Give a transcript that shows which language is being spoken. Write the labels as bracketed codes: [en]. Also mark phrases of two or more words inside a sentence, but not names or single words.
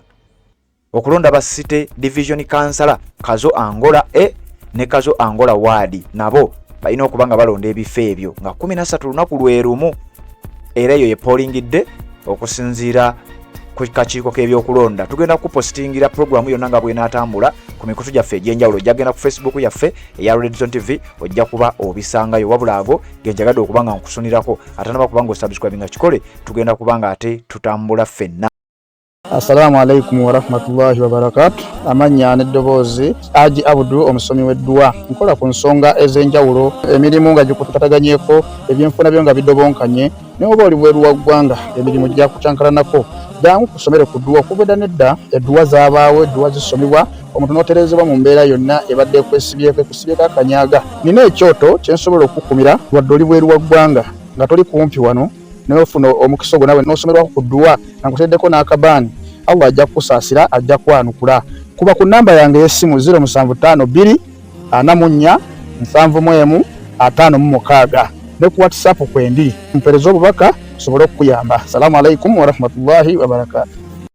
[lg] okulonda ba [en] city division councillor [lg] Kazo Angola ne Kazo Angola ward nabo balina okubanga balonda ebifo ebyo nga 13 lunaku lwerumu era eyo ye [en] polling day [lg] okusinziira ku kakiiko k'ebyokulonda tugenda kupostingira programu yonna nga bw'enaatambula ku mikutu gyaffe egy'enjawulo gyagenda ku Facebook yaffe eya Red Zone TV ojja kuba obisangayo wabula ago genjagadde okubanga nkusunirako ate naba kubanga osubscribinga kikole tugenda kubanga ate tutambula ffenna. [ar] السلام عليكم ورحمة الله وبركاته. [lg] Amanya n'eddoboozi Haji Abdu omusomi w'edduwa nkola ku nsonga ez'enjawulo emirimu nga gikutataganyeko ebyenfuna byo nga bidobonkanye ne oba oli bweru wa ggwanga emirimu gya kucankalanako jangu kusomere ku dduwa kubeda nedda edduwa zaabaawo edduwa zisomebwa omuntu n'oterezebwa mu mbeera yonna ebadde kwesibyeko ekusibyeko akanyaga nina ekyoto kyensobola okukumira wadde oli bweru wa ggwanga nga toli kumpi wano n'ofuna omukisa ogwo nawe n'osomerwako ku dduwa nga nkuteddeko n'akabaani Allah ajja kusaasira ajja kwanukula kuba ku namba yange y'essimu 0752 44 71 56 ne ku WhatsApp kwendi mpereza obubaka sobole okuyamba. [ar] السلام عليكم ورحمة الله وبركاته.